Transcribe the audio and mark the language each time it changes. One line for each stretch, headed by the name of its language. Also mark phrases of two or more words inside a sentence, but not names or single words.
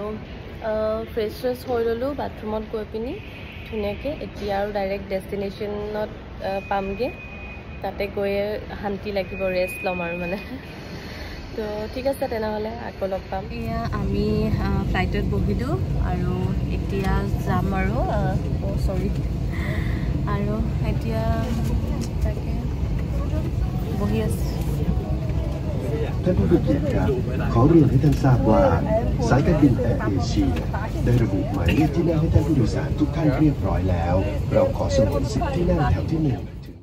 Assamese: ফ্ৰেছ হৈ ল'লোঁ বাথৰুমত গৈ পিনি ধুনীয়াকৈ এতিয়া আৰু
English: direct destinationত
Assamese: পামগৈ তাতে গৈয়ে শান্তি লাগিব ৰেষ্ট ল'ম আৰু মানে তো ঠিক আছে তেনেহ'লে আকৌ লগ পাম এয়া আমি ফ্লাইটত বহিলোঁ আৰু এতিয়া যাম আৰু চৰি আৰু এতিয়া তাকে বহি আছোঁ
Thai: ท่านผู้มีเกียรติครับขอเรียนให้ท่านทราบว่าสายการบินแอร์เอเชียได้ระบุหมายเลขที่นั่งให้ท่านผู้โดยสารทุกท่านเรียบร้อยแล้วเราขอสงวนสิทธิ์ที่นั่งแถวที่1